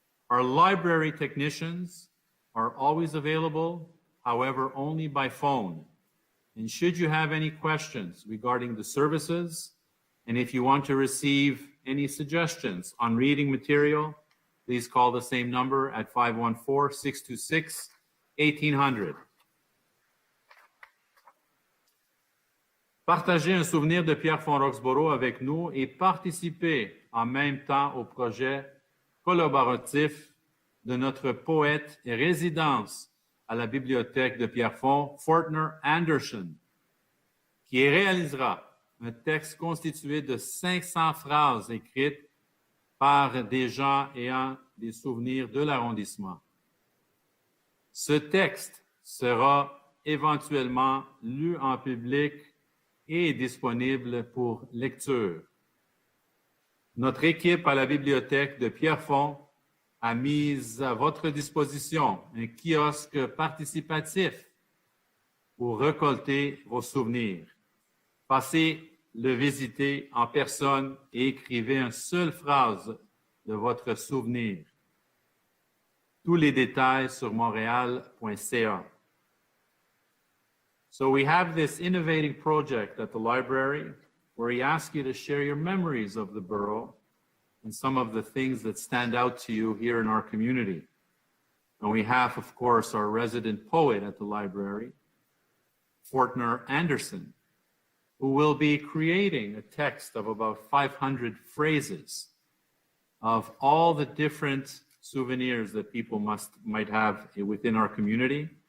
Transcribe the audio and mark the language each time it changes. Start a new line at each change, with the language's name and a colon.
English: Our library technicians are always available, however, only by phone. And should you have any questions regarding the services, and if you want to receive any suggestions on reading material, please call the same number at 514-626-1800.
French: Partagez un souvenir de Pierrefonds Roxboro avec nous et participez en même temps au projet collaboratif de notre poète et résidence à la bibliothèque de Pierrefonds, Fortner Anderson, qui réalisera un texte constitué de 500 phrases écrites par des gens ayant des souvenirs de l'arrondissement. Ce texte sera éventuellement lu en public et disponible pour lecture. Notre équipe à la bibliothèque de Pierrefonds a mis à votre disposition un kiosque participatif pour récolter vos souvenirs. Passez le visiter en personne et écrivez une seule phrase de votre souvenir. Tous les détails sur montréal.ca.
English: So we have this innovating project at the library where we ask you to share your memories of the borough and some of the things that stand out to you here in our community. And we have, of course, our resident poet at the library, Fortner Anderson, who will be creating a text of about 500 phrases of all the different souvenirs that people might have within our community.